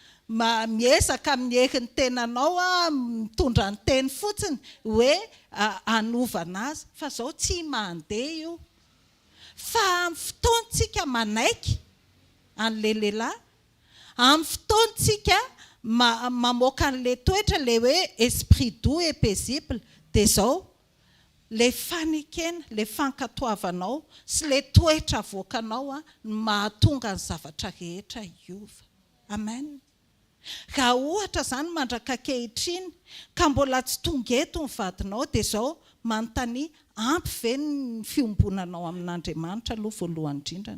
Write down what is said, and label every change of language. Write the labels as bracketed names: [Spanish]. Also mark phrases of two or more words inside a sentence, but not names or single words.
[Malagasy] miezaka amin'ny hery ny tenanao mitondra ny teny fotsiny hoe anovana azy fa zao tsy mandeha io fa amin'ny fotoantsika manaiky an'le lehilahy amin'ny fotoantsika mamoaka an'le toetra le hoe [French] esprit doux et paisible [Malagasy] dia zao le fanekena le fankatoavanao sy le toetra avoakanao mahatonga ny zavatra rehetra iova. Amen. Raha ohatra zany mandraka ankehitriny ka mbola tsy tonga eto ny vadinao dia zao manontany ampy ve ny fiombonanao amin'Andriamanitra aloha voalohany indrindrany.